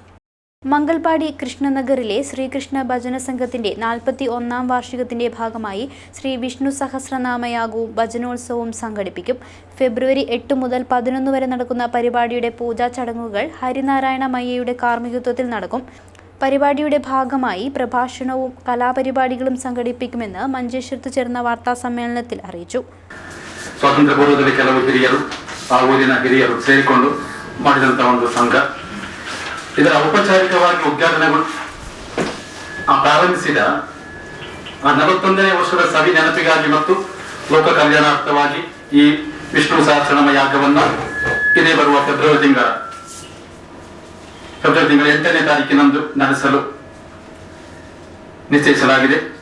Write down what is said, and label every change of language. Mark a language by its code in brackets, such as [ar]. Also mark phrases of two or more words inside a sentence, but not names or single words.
[ml] മംഗൽപാടി കൃഷ്ണനഗറിലെ ശ്രീകൃഷ്ണ ഭജന സംഘത്തിന്റെ 41ാം വാർഷികത്തിന്റെ ഭാഗമായി ശ്രീ വിഷ്ണു സഹസ്രനാമയാഗവും ഭജനോത്സവവും സംഘടിപ്പിക്കും. ഫെബ്രുവരി 8 മുതൽ 11 വരെ നടക്കുന്ന പരിപാടിയുടെ പൂജാ ചടങ്ങുകൾ ഹരിനാരായണ മയ്യയുടെ കാർമ്മികത്വത്തിൽ നടക്കും. പരിപാടിയുടെ ഭാഗമായി പ്രഭാഷണവും കലാപരിപാടികളും സംഘടിപ്പിക്കുമെന്ന് മഞ്ചേശ്വരത്ത് ചേർന്ന വാർത്താ സമ്മേളനത്തിൽ അറിയിച്ചു. [kn] ಸ್ವಾತಂತ್ರ್ಯ ಕೆಲವು ಹಿರಿಯರು ಆ ಊರಿನ ಹಿರಿಯರು ಸೇರಿಕೊಂಡು ಮಾಡಿದಂಥ ಒಂದು ಸಂಘ ಇದರ ಔಪಚಾರಿಕವಾಗಿ ಉದ್ಘಾಟನೆಗಳು ಪ್ರಾರಂಭಿಸಿದ 41ನೇ ವರ್ಷದ ಸವಿ ನೆನಪಿಗಾಗಿ ಮತ್ತು ಲೋಕ ಕಲ್ಯಾಣಾರ್ಥವಾಗಿ ಈ ವಿಷ್ಣು ಸಹಸ್ರನಾಮ ಯಾಗವನ್ನು ಇದೇ ಬರುವ ಫೆಬ್ರವರಿ ತಿಂಗಳ 8ನೇ ತಾರೀಕಿನಂದು ನಡೆಸಲು ನಿಶ್ಚಯಿಸಲಾಗಿದೆ.